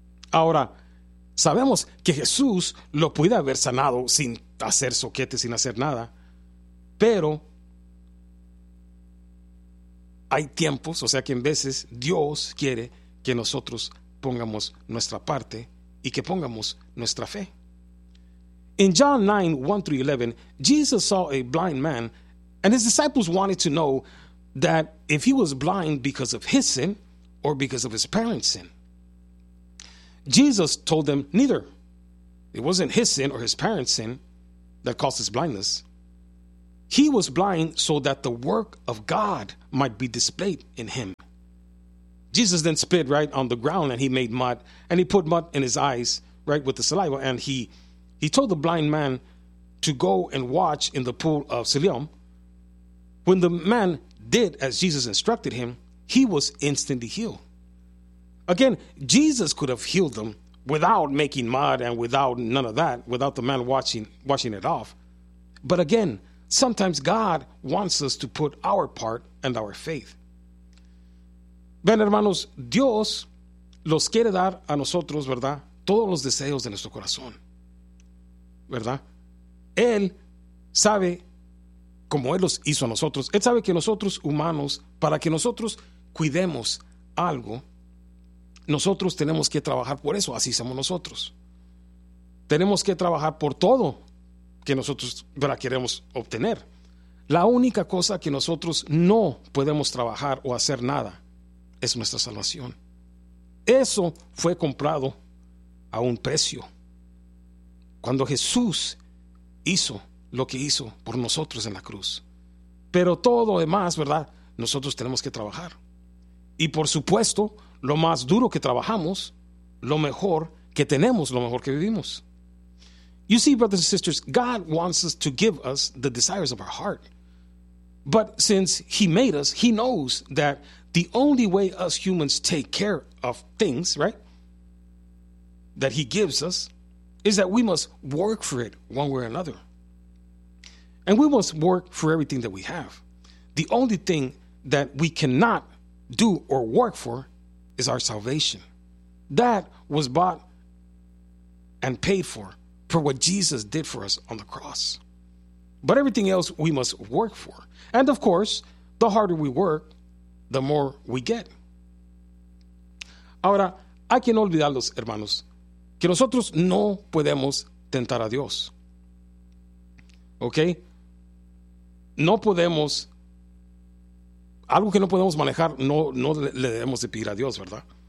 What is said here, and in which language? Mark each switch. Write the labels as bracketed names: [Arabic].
[Spanish] Ahora, sabemos que Jesús lo pudiera haber sanado sin hacer soquete, sin hacer nada, pero hay tiempos, o sea, que en veces Dios quiere que nosotros pongamos nuestra parte y que pongamos nuestra fe. [English] In John 9, 1 through 11, Jesus saw a blind man, and his disciples wanted to know that if he was blind because of his sin or because of his parents' sin. Jesus told them neither. It wasn't his sin or his parents' sin that caused his blindness. He was blind so that the work of God might be displayed in him. Jesus then spit right on the ground, and he made mud, and he put mud in his eyes, right, with the saliva. And he told the blind man to go and wash in the pool of Siloam. When the man did as Jesus instructed him, he was instantly healed. Again, Jesus could have healed them without making mud and without none of that, without the man washing it off. But again, sometimes God wants us to put our part and our faith. [Spanish] Ven, hermanos, Dios los quiere dar a nosotros, ¿verdad? Todos los deseos de nuestro corazón, ¿verdad? Él sabe, como Él los hizo a nosotros, Él sabe que nosotros humanos, para que nosotros cuidemos algo, nosotros tenemos que trabajar por eso, así somos nosotros. Tenemos que trabajar por todo que nosotros, ¿verdad?, queremos obtener. La única cosa que nosotros no podemos trabajar o hacer nada es nuestra salvación. Eso fue comprado a un precio. Cuando Jesús hizo lo que hizo por nosotros en la cruz. Pero todo lo demás, ¿verdad?, nosotros tenemos que trabajar. Y por supuesto, lo más duro que trabajamos, lo mejor que tenemos, lo mejor que vivimos. You see, brothers and sisters, God wants us to give us the desires of our heart. But since He made us, He knows that the only way us humans take care of things, right, that He gives us, is that we must work for it one way or another. And we must work for everything that we have. The only thing that we cannot do or work for is our salvation. That was bought and paid for what Jesus did for us on the cross. But everything else we must work for. And of course, the harder we work, the more we get. Ahora, hay que no olvidarlos, hermanos, que nosotros no podemos tentar a Dios. Okay? No podemos, algo que no podemos manejar, no le debemos de pedir a Dios, ¿verdad?